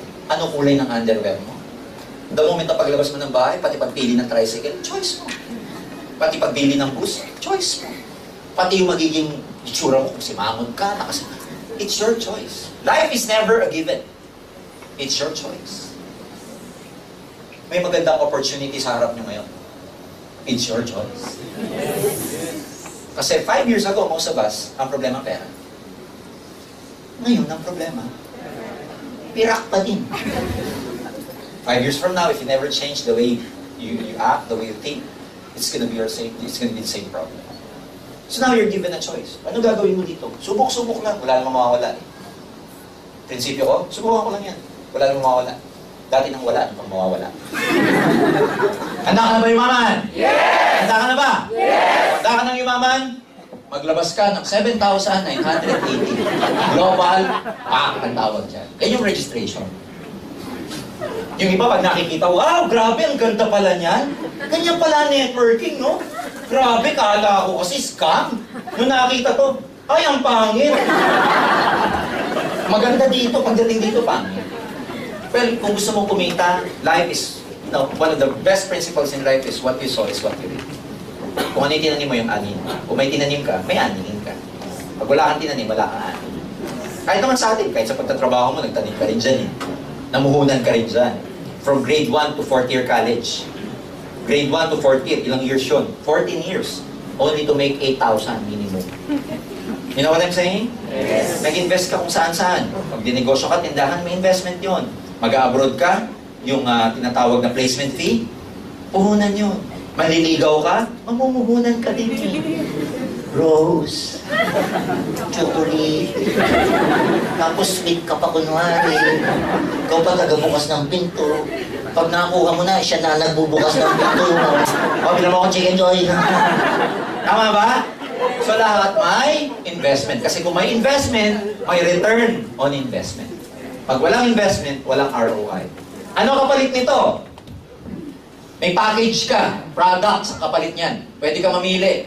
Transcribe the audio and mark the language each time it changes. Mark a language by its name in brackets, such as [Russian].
[Filipino] Anong kulay ng underwear mo? [English] The moment [Filipino] na paglabas mo ng bahay, pati pagpili ng tricycle, choice mo. Pati pagpili ng bus, choice mo. Pati yung magiging itsura mo, kung simangon ka, [English] it's your choice. Life is never a given. It's your choice. [Filipino] May magandang opportunity sa harap nyo ngayon. [English] It's your choice. [Filipino] Kasi [English] 5 years ago, most of us, [Filipino] ang problema pera. Ngayon, ang problema, pirak pa din. [English] 5 years from now, if you never change the way you act, the way you think, it's gonna be the same problem. So now you're given a choice. [Filipino] Ano gagawin mo dito? Subok-subok lang. Wala namang mawawala eh. Prinsipyo ko, subukan ko lang yan. Wala namang mawawala. Dati nang wala, ano pang mawawala? Handa ka na ba yumaman? [English] Yes! [Filipino] Handa ka na ba? [English] Yes! [Filipino] Handa ka nang yumaman? Maglabas ka ng 7,980. Global, ang tawag dyan. Yan yung registration. Yung iba, pag nakikita, wow, grabe, ang ganda pala niyan. Ganyan pala networking, no? Grabe, kala ko kasi scam. Nung nakita to, ay, ang pangit. Maganda dito, pagdating dito, pangit. [English] Well, [Filipino] kung gusto mong kumita, [English] life is, one of the best principles in life is what you sow is what you reap. [Filipino] Kung ano yung tinanim mo, yung anin. Kung may tinanim ka, may aninin ka. Pag wala kang tinanim, wala kang anin. Kahit naman sa atin, kahit sa pagtatrabaho mo, nagtanim ka rin dyan eh. Namuhunan ka rin dyan. [English] From grade 1 to 4th year college. Grade 1 to 4th year, [Filipino] ilang years yun? [English] 14 years. Only to make 8,000 minimum. You know what I'm saying? Yes. [Filipino] Nag-invest ka kung saan-saan. Pag dinegosyo ka, tindahan, may investment yon. Mag-abroad ka, yung tinatawag na placement fee, puhunan yun. Maliligaw ka, mamumuhunan ka din. Rose, chocolate, tapos sweet ka pa kunwari. Ikaw pa nagabukas ng pinto. Pag nakuha mo na, siya na nagbubukas ng pinto. O, bilang mo akong chicken joy. Tama ba? So lahat may investment. Kasi kung may investment, may [English] return on investment. [Filipino] Pag walang investment, walang ROI. Ano kapalit nito? May package ka, products ang kapalit niyan. Pwede ka mamili.